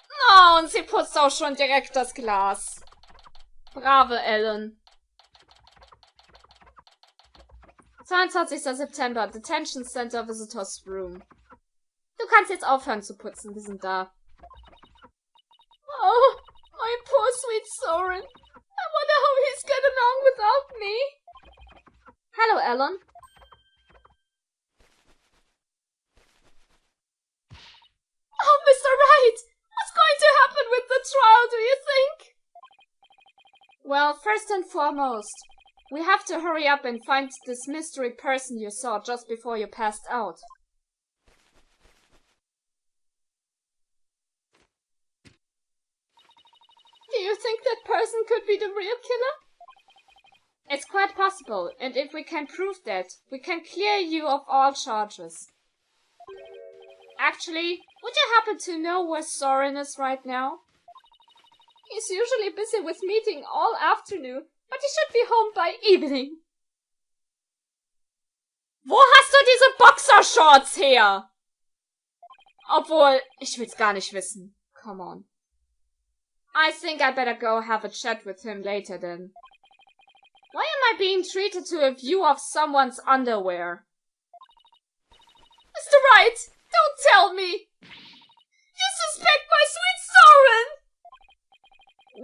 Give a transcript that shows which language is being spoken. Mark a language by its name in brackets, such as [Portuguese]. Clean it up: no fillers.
[German] Oh, und sie putzt auch schon direkt das Glas. Brave Ellen. [English] 22. September, Detention Center Visitors Room. [German] Du kannst jetzt aufhören zu putzen, wir sind da. [English] Oh, my poor sweet Soren. I wonder how he's getting along without me. Hello, Ellen. Oh, Mr. Wright! What's going to happen with the trial, do you think? Well, first and foremost, we have to hurry up and find this mystery person you saw just before you passed out. Do you think that person could be the real killer? It's quite possible, and if we can prove that, we can clear you of all charges. Actually, would you happen to know where Soren is right now? He's usually busy with meeting all afternoon, but he should be home by evening. [German] Wo hast du diese Boxershorts her? Obwohl, ich will's gar nicht wissen. [English] Come on. I think I better go have a chat with him later then. Why am I being treated to a view of someone's underwear? Mr. Wright, don't tell me! You suspect my sweet Soren!